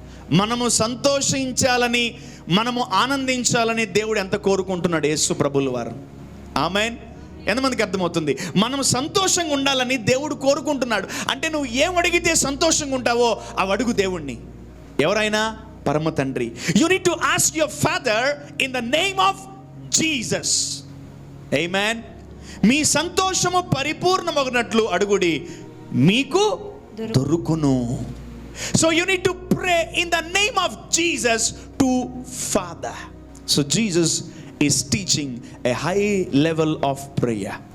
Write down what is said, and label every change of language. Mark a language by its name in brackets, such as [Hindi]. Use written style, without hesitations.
[Telugu] మనము సంతోషించాలని, మనము ఆనందించాలని దేవుడు ఎంత కోరుకుంటున్నాడు యేసు ప్రభుల వారు. ఆమేన్. ఎంతమందికి అర్థమవుతుంది? మనం సంతోషంగా ఉండాలని దేవుడు కోరుకుంటున్నాడు. అంటే నువ్వు ఏం అడిగితే సంతోషంగా ఉంటావో అవి అడుగు దేవుణ్ణి. ఎవరైనా పరమ తండ్రి. [English] You need to ask your father in the name of Jesus. Amen. [Telugu] మీ సంతోషము పరిపూర్ణమగునట్లు అడుగుడి, మీకు దొరుకును. [English] So you need to pray in the name of Jesus to Father. So Jesus is teaching a high level of prayer.